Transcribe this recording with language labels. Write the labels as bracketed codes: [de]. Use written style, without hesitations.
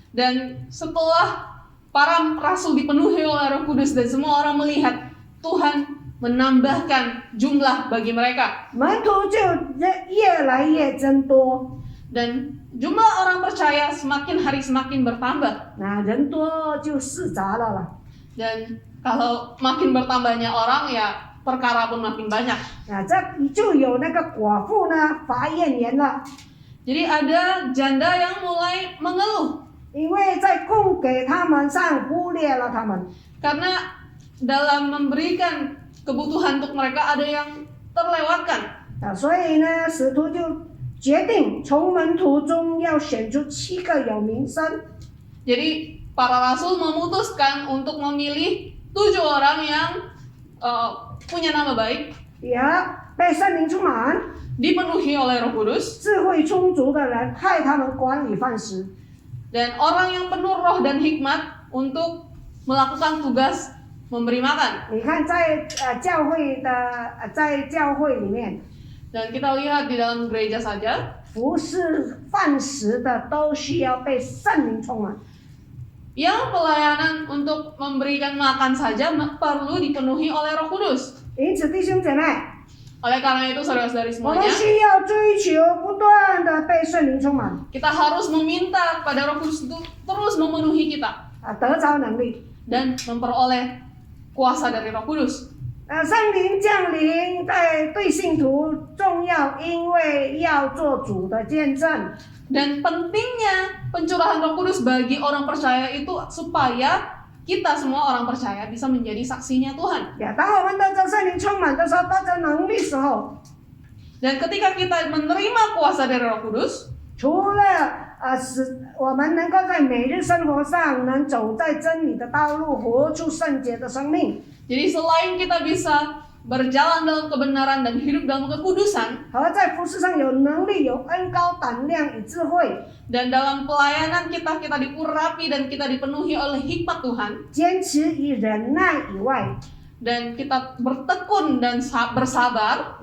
[id] dan setelah para rasul dipenuhi oleh Roh Kudus dan semua orang melihat, Tuhan menambahkan jumlah bagi mereka. [zh] 门徒就越来越增多。 [id] Dan jumlah orang percaya semakin hari semakin bertambah. [zh] 那人多就事杂了啦。 [id] Dan kalau makin bertambahnya orang, ya perkara pun makin banyak. [zh] 这就有那个寡妇呢发怨言了， [id] Jadi ada janda yang mulai mengeluh [zh] 因为在供给他们上忽略了他们。 [id] karena dalam memberikan kebutuhan untuk mereka ada yang terlewatkan. [zh] 所以呢，使徒就决定从门徒中要选出7个有名声。 [id] Jadi para rasul memutuskan untuk memilih 7 orang yang punya nama baik, [zh] 被圣灵充满、 [id] dipenuhi oleh Roh Kudus, [zh] 智慧充足的人，派他们管理饭食。 [id] dan orang yang penuh roh dan hikmat untuk melakukan tugas memberi makan. [zh] 你看在教会里面， [id] Dan kita lihat di dalam gereja saja, [zh] 服侍饭食的都需要被圣灵充满。 [id] yang pelayanan untuk memberikan makan saja perlu dipenuhi oleh Roh Kudus. [zh] 因此，弟兄姐妹， [id] Oleh karena itu saudara-saudari [zh] 我们 [id] semuanya, [zh] 需要追求不断的被圣灵充满， [id] kita harus meminta kepada Roh Kudus untuk terus memenuhi kita [zh] 得着能力。 [id] dan memperoleh kuasa dari Roh Kudus. [zh] 圣灵降临对信徒重要，因为要做主的见证。 [id] Dan pentingnya pencurahan Roh Kudus bagi orang percaya itu supaya kita semua orang percaya bisa menjadi saksinya Tuhan. [zh] 当我们得着圣灵充满的时候，得着能力时候， [id] Dan ketika kita menerima kuasa dari Roh Kudus, [zh] 除了使我们能够在每日生活上能走在真理的道路，活出圣洁的生命， [id] jadi selain kita bisa berjalan dalam kebenaran dan hidup dalam kekudusan, [zh] 和在服事上有能力、有恩高胆量与智慧， [id] dan dalam pelayanan kita diurapi dan kita dipenuhi oleh hikmat Tuhan, [zh] 坚持与忍耐以外， [id] dan kita bertekun dan bersabar.